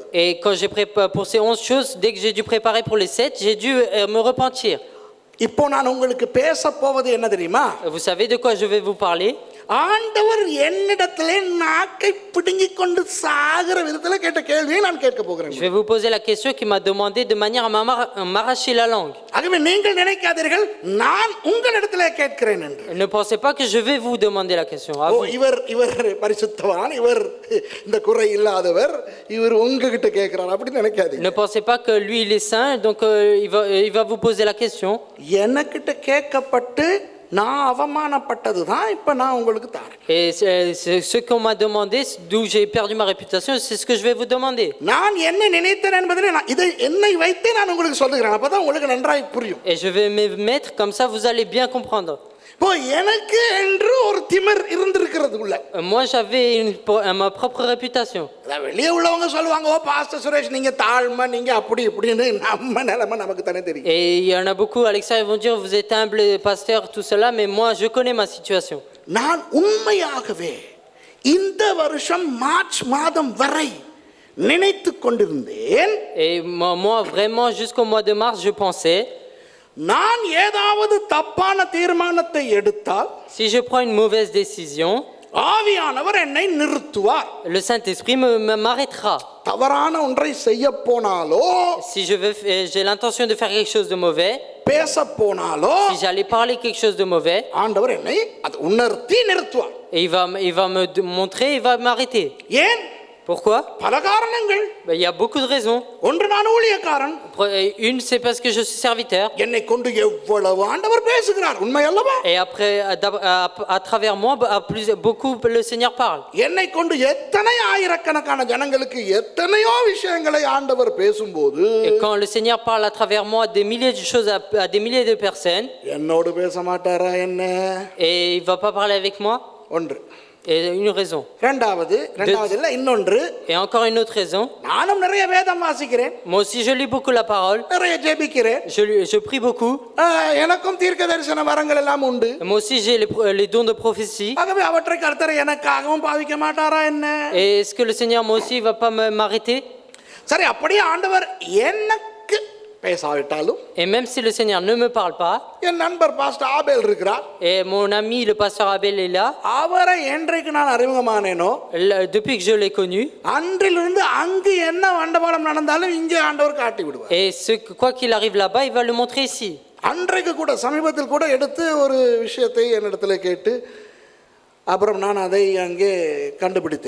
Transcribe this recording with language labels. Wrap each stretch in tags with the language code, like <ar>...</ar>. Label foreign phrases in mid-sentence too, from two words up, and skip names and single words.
<fr>Et quand j'ai préparé pour ces 11 choses, dès que j'ai dû préparer pour les 7, j'ai dû me repentir.</fr> <ta>இப்போ நான் உங்களுக்கு பேச போவது என்ன தெரியுமா?</ta> <fr>Vous savez de quoi je vais vous parler?</fr> <ta>ஆண்டவர் என்னிடத்திலே நாக்கை பிடுங்கிக் கொண்டு சாகிற விதத்தில் கேட்ட கேள்வியை நான் கேட்க போகிறேன்.</ta> <fr>Je vais vous poser la question qui m'a demandé de manière à m'arracher la langue.</fr> <ta>ஆகவே நீங்கள் நினைக்காதீர்கள் நான் உங்களிடத்திலே கேட்கிறேன் என்று.</ta> <fr>Ne pensez pas que je vais vous demander la question. À vous.</fr> <ta>இவர் பரிசுத்தவான், இவர் இந்த குறை இல்லாதவர், இவர் உங்ககிட்ட கேட்கிறார் அப்படி நினைக்காதீங்க.</ta> <fr>Ne pensez pas que lui il est saint, donc il va vous poser la question.</fr> <ta>எனக்கிட்ட கேட்கப்பட்டு நான் அவமானப்பட்டது தான் இப்போ நான் உங்களுக்கு தரேன்.</ta> <fr>Et ce qu'on m'a demandé, d'où j'ai perdu ma réputation, c'est ce que je vais vous demander.</fr> <ta>நான் என்ன நினைத்தேன் என்பதை இதை என்னை வைத்தே நான் உங்களுக்கு சொல்லுகிறேன். அப்பதான் உங்களுக்கு நன்றாய் புரியும்.</ta> <fr>Et je vais me mettre comme ça, vous allez bien comprendre.</fr> <ta>இப்போ எனக்கு என்று ஒரு திமிர் இருந்திருக்கிறது உள்ள.</ta> <fr>Moi j'avais ma propre réputation.</fr> <ta>வெளியே உள்ளவங்க சொல்லுவாங்க, ஓ பாஸ்டர் சுரேஷ் நீங்க தாழ்மை, நீங்க அப்படி இப்படின்னு. நம்ம நிலைமை நமக்கு தானே தெரியும்.</ta> <fr>Et il y en a beaucoup à l'extérieur ils vont dire vous êtes humble pasteur tout cela, mais moi je connais ma situation.</fr> <ta>நான் உண்மையாகவே இந்த வருஷம் மார்ச் மாதம் வரை நினைத்து கொண்டிருந்தேன்.</ta> <fr>Et moi vraiment jusqu'au mois de mars je pensais,</fr> <ta>நான் ஏதாவது தப்பான தீர்மானத்தை எடுத்தால்,</ta> <fr>si je prends une mauvaise décision,</fr> <ta>ஆவியானவர் என்னை நிறுத்துவார்.</ta> <fr>le Saint-Esprit m'arrêtera.</fr> <ta>தவறான ஒன்றை செய்ய போனாலோ,</ta> <fr>Si j'ai l'intention de faire quelque chose de mauvais,</fr> <ta>பேச போனாலோ,</ta> <fr>si j'allais parler quelque chose de mauvais,</fr> <ta>ஆண்டவர் என்னை அது உணர்த்தி நிறுத்துவார்.</ta> <fr>et il va me montrer, il va m'arrêter.</fr> <ta>ஏன்?</ta> <fr>Pourquoi?</fr> <ta>பல காரணங்கள்.</ta> <fr>Il y a beaucoup de raisons.</fr> <ta>ஒன்று நான் ஊழியக்காரன்.</ta> <fr>Une c'est parce que je suis serviteur.</fr> <ta>என்னை கொண்டு எவ்வளவு ஆண்டவர் பேசுகிறார், உண்மை அல்லவா?</ta> <fr>Et après à travers moi beaucoup le Seigneur parle.</fr> <ta>என்னை கொண்டு எத்தனை ஆயிரக்கணக்கான ஜனங்களுக்கு எத்தனையோ விஷயங்களை ஆண்டவர் பேசும்போது,</ta> <fr>Et quand le Seigneur parle à travers moi des milliers de choses à des milliers de personnes,</fr> <ta>என்னோடு பேச மாட்டாரா என்ன?</ta> <fr>et il va pas parler avec moi?</fr> <ta>ஒன்று.</ta> <fr>Et une raison.</fr> <ta>இரண்டாவது இல்ல இன்னொன்று.</ta> <fr>Et encore une autre raison.</fr> <ta>நானும் நிறைய வேதம் வாசிக்கிறேன்.</ta> <fr>Moi aussi je lis beaucoup la parole.</fr> <ta>நிறைய ஜெபிக்கிறேன்.</ta> <fr>Je prie beaucoup.</fr> <ta>எனக்கும் தீர்க்கதரிசன வரங்கள் எல்லாம் உண்டு.</ta> <fr>Moi aussi j'ai les dons de prophétie.</fr> <ta>ஆகவே அவற்றை கர்த்தர் எனக்காகவும் பாவிக்க மாட்டாரா என்ன?</ta> <fr>Et est-ce que le Seigneur moi aussi va pas m'arrêter?</fr> <ta>சரி, அப்படியே ஆண்டவர் எனக்கு பேசாவிட்டாலும்,</ta> <fr>Et même si le Seigneur ne me parle pas,</fr> <ta>என் நண்பர் பாஸ்டர் ஆபேல் இருக்கிறார்.</ta> <fr>et mon ami le pasteur Abel est là,</fr> <ta>அவரை என்றைக்கு நான் அறிமுகமானேனோ,</ta> <fr>depuis que je l'ai connu,</fr> <ta>அன்றிலிருந்து அங்கு என்ன வண்டபாடம் நடந்தாலும் இங்கே ஆண்டவர் காட்டி விடுவார்.</ta> <fr>et quoi qu'il arrive là-bas, il va le montrer ici.</fr> <ta>அன்றைக்கு கூட சமீபத்தில் கூட எடுத்து ஒரு விஷயத்தை என்னிடத்துல கேட்டு அப்புறம் நான் அதை அங்கே கண்டுபிடித்தேன்.</ta>